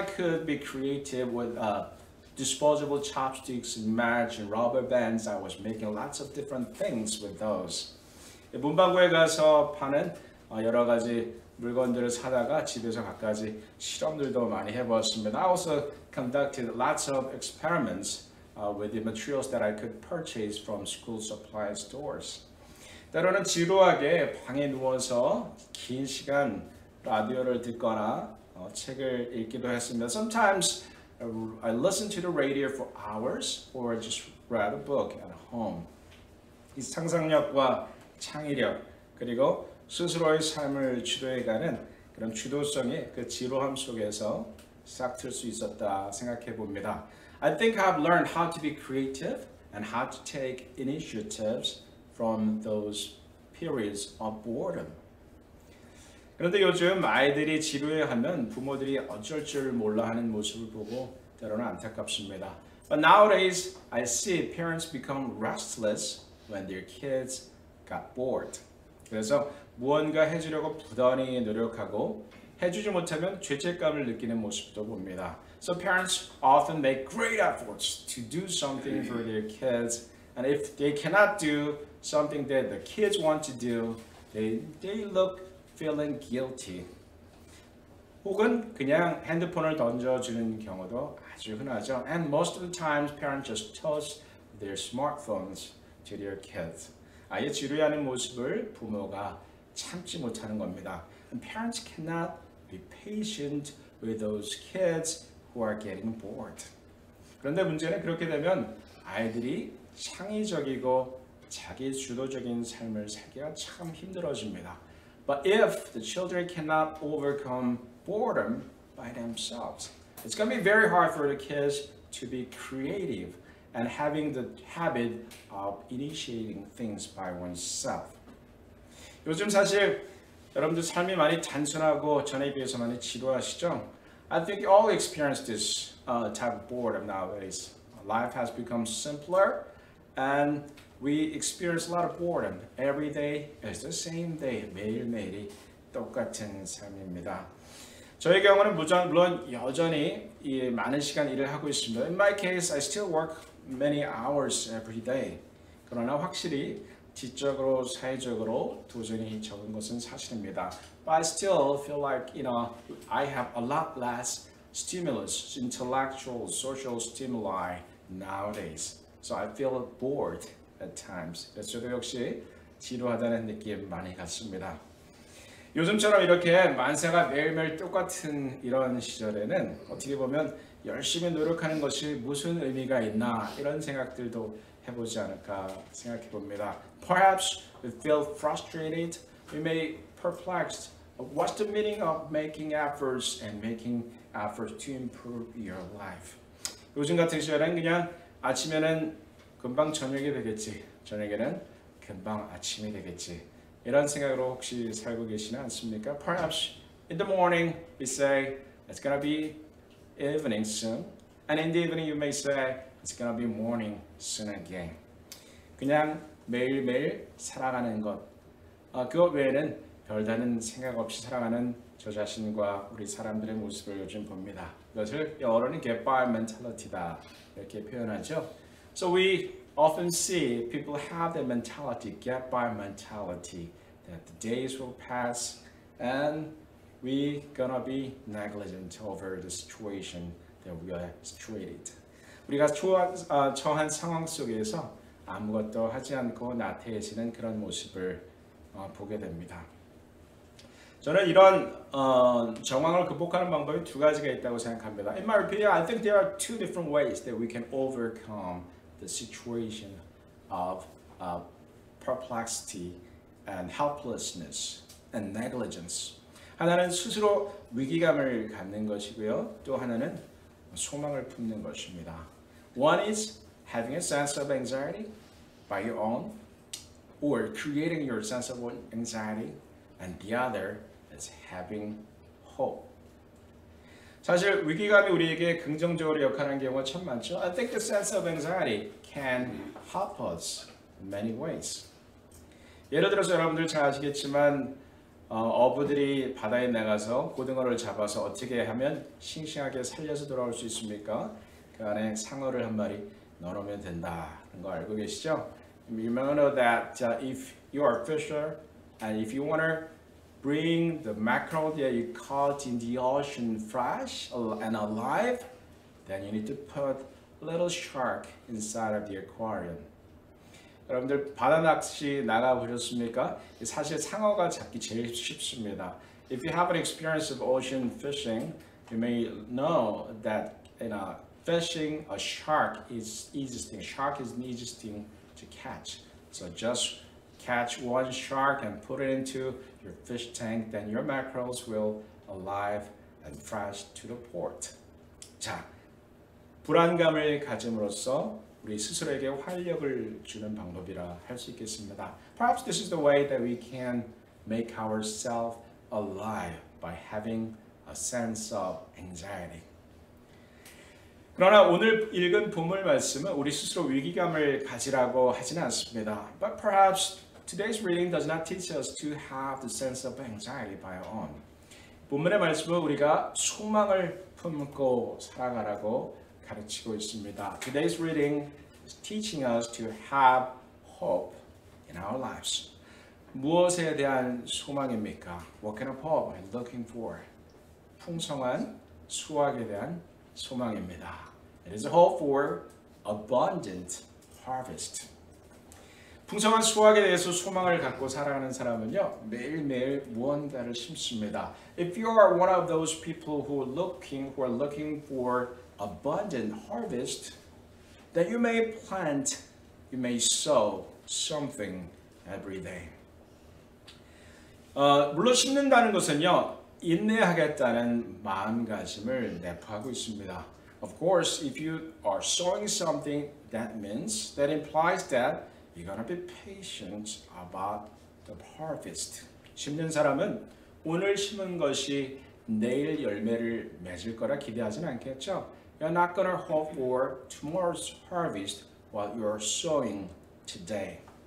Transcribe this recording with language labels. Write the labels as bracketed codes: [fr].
[en] I could be creative with disposable chopsticks and match and rubber bands. I was making lots of different things with those. [ko] 문방구에 가서 파는 여러 가지 물건들을 사다가 집에서 갖가지 실험들도 많이 해보았습니다. [en] I also conducted lots of experiments with the materials that I could purchase from school supply stores. [ko] 때로는 지루하게 방에 누워서 긴 시간 라디오를 듣거나 책을 읽기도 했습니다. [en] Sometimes I listened to the radio for hours or just read a book at home. [ko] 이 상상력과 창의력 그리고 스스로의 삶을 주도해가는 그런 주도성이 그 지루함 속에서 싹틀 수 있었다 생각해 봅니다. [en] I think I've learned how to be creative and how to take initiatives from those periods of boredom. [ko] 그런데 요즘 아이들이 지루해하면 부모들이 어쩔 줄 몰라 하는 모습을 보고 때로는 안타깝습니다. [en] But nowadays, I see parents become restless when their kids got bored. [ko] 그래서 무언가 해주려고 부단히 노력하고 해주지 못하면 죄책감을 느끼는 모습도 봅니다. [en] So parents often make great efforts to do something for their kids, and if they cannot do something that the kids want to do, they look feeling guilty. [ko] 혹은 그냥 핸드폰을 던져주는 경우도 아주 흔하죠. [en] And most of the times, parents just toss their smartphones to their kids. [ko] 아예 지루해하는 모습을 부모가 참지 못하는 겁니다. [en] And parents cannot be patient with those kids who are getting bored. [ko] 그런데 문제는 그렇게 되면 아이들이 창의적이고 자기 주도적인 삶을 살기가 참 힘들어집니다. [en] But if the children cannot overcome boredom by themselves, it's going to be very hard for the kids to be creative and having the habit of initiating things by oneself. [ko] 요즘 사실 여러분들 삶이 많이 단순하고 전에 비해서 많이 지루하시죠? [en] I think you all experience this type of boredom nowadays. Life has become simpler and we experience a lot of boredom. Every day is the same day. [ko] 매일매일이 똑같은 삶입니다. 저의 경우는 물론 여전히 많은 시간 일을 하고 있습니다. [en] In my case, I still work many hours every day. [ko] 그러나 확실히 지적으로 사회적으로 도전이 적은 것은 사실입니다. [en] But I still feel like, I have a lot less stimulus, intellectual, social stimuli nowadays. So I feel bored at times. [ko] 그래서 저도 역시 지루하다는 느낌 많이 갖습니다. 요즘처럼 이렇게 만세가 매일매일 똑같은 이런 시절에는 어떻게 보면 열심히 노력하는 것이 무슨 의미가 있나 이런 생각들도 해보지 않을까 생각해 봅니다. [en] Perhaps we feel frustrated, we may perplexed. What's the meaning of making efforts and making efforts to improve your life. [ko] 요즘 같은 시절엔 그냥 아침에는 금방 저녁이 되겠지, 저녁에는 금방 아침이 되겠지, 이런 생각으로 혹시 살고 계시는 않습니까? [en] Perhaps in the morning we say it's gonna be evening soon, and in the evening you may say it's gonna be morning soon again. [ko] 그냥 매일매일 살아가는 것, 그것 외에는 별다른 생각 없이 살아가는 저 자신과 우리 사람들의 모습을 요즘 봅니다. 이것을 영어로는 [en] get by mentality [ko] 다 이렇게 표현하죠. [en] So we often see people have the mentality, get by mentality, that the days will pass and we gonna be negligent over the situation that we are situated. [ko] 우리가 처한 상황 속에서 아무것도 하지 않고 나태해지는 그런 모습을 보게 됩니다. 저는 이런 정황을 극복하는 방법이 두 가지가 있다고 생각합니다. [en] In my opinion, I think there are two different ways that we can overcome the situation of perplexity and helplessness and negligence. [ko] 하나는 스스로 위기감을 갖는 것이고요. 또 하나는 소망을 품는 것입니다. [en] One is having a sense of anxiety by your own, or creating your sense of anxiety, and the other is having hope. [ko] 사실 위기감이 우리에게 긍정적으로 역할하는 경우가 참 많죠. [en] I think the sense of anxiety can help us in many ways. [ko] 예를 들어서 여러분들 잘 아시겠지만 어부들이 바다에 나가서 고등어를 잡아서 어떻게 하면 싱싱하게 살려서 돌아올 수 있습니까? 그 안에 상어를 한 마리 넣어놓으면 된다는 거 알고 계시죠? [en] You may know that if you are a fisher and if you want to bring the mackerel that you caught in the ocean fresh and alive, then you need to put a little shark inside of the aquarium. [ko] 여러분들 바다 낚시 나가 보셨습니까? 사실 상어가 잡기 제일 쉽습니다. [en] If you have an experience of ocean fishing, you may know that fishing a shark is easiest thing. Shark is the easiest thing to catch. So just catch one shark and put it into your fish tank, then your mackerels will alive and fresh to the port. [ko] 자, 불안감을 가짐으로써 우리 스스로에게 활력을 주는 방법이라 할 수 있겠습니다. [en] Perhaps this is the way that we can make ourselves alive by having a sense of anxiety. [ko] 그러나 오늘 읽은 본문 말씀은 우리 스스로 위기감을 가지라고 하지는 않습니다. [en] But perhaps today's reading does not teach us to have the sense of anxiety by our own. [ko] 본문의 말씀은 우리가 소망을 품고 살아가라고 가르치고 있습니다. [en] Today's reading is teaching us to have hope in our lives. [ko] 무엇에 대한 소망입니까? [en] What kind of hope are you looking for? [ko] 풍성한 수확에 대한 소망입니다. [en] It is a hope for abundant harvest. [ko] 풍성한 수확에 대해서 소망을 갖고 살아가는 사람은요, 매일매일 무언가를 심습니다. [en] If you are one of those people who are looking for abundant harvest, then you may plant, you may sow something every day. [ko] 물론 심는다는 것은요, 인내하겠다는 마음가짐을 내포하고 있습니다. [en] Of course, if you are sowing something, that implies that you're gonna be patient about the harvest. [ko] 심는 사람은 오늘 심은 것이 내일 열매를 맺을 거라 기대하지는 않겠죠. [en] You're not gonna hope for tomorrow's harvest while you're sowing today.